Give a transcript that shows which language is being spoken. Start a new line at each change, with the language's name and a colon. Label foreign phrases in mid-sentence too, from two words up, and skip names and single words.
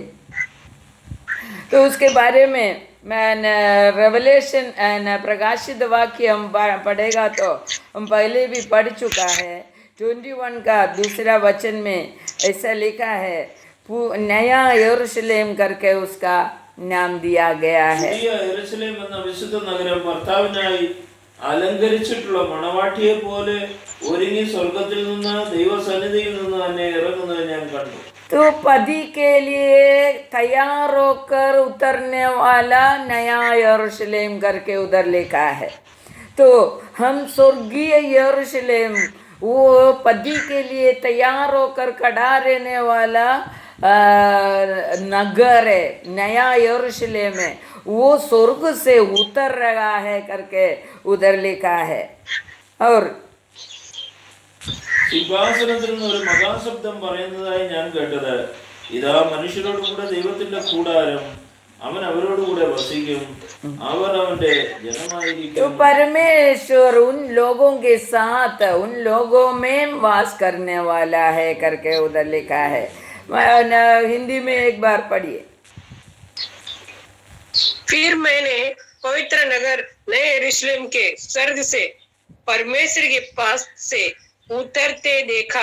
Hindi: तो उसके बारे में मैं रेवलेशन प्रकाशित वाक्य हम पढ़ेगा तो हम पहले भी पढ़ चुका है। 21 का दूसरा वचन में ऐसा लिखा है, नया यरूशलेम करके उसका नाम दिया गया है।
Malayalam: യെരൂശലേം എന്ന വിശുദ്ധ നഗരം ഭർത്താവിനായി അലങ്കരിച്ചിട്ടുള്ള മണവാട്ടിയെ പോലെ ഒരുങ്ങി സ്വർഗത്തിൽ നിന്ന് ദൈവസന്നിധിയിൽ നിന്ന് തന്നെ ഇറങ്ങുന്നത് ഞാൻ കണ്ടു।
Hindi: तो पति के लिए तैयार होकर उतरने वाला नया यरूशलेम करके उधर लिखा है। तो हम स्वर्गीय यरूशलेम, वो पति के लिए तैयार होकर खड़ा रहने वाला नगर है, नया यरूशलेम है, वो स्वर्ग से उतर रहा है करके उधर लिखा है. और
Malayalam: സിംഹാസനത്തിൽ നിന്ന് ഒരു മഹാശബ്ദം പറയുന്നതായി ഞാൻ കേട്ടത്, ഇതാ മനുഷ്യരോട് കൂടെ ദൈവത്തിന്റെ കൂടാരം, അവൻ അവരോട് കൂടെ വസിക്കും, അവർ അവന്റെ
Hindi: तो
Malayalam: ജനമായിരിക്കും.
Hindi: परमेश्वर उन लोगों के साथ, उन लोगों में वास करने वाला है करके उधर लिखा है. हिंदी में एक बार पढ़िए. फिर मैंने पवित्र नगर नए यरूशलेम के स्वर्ग से परमेश्वर के पास से उतरते देखा.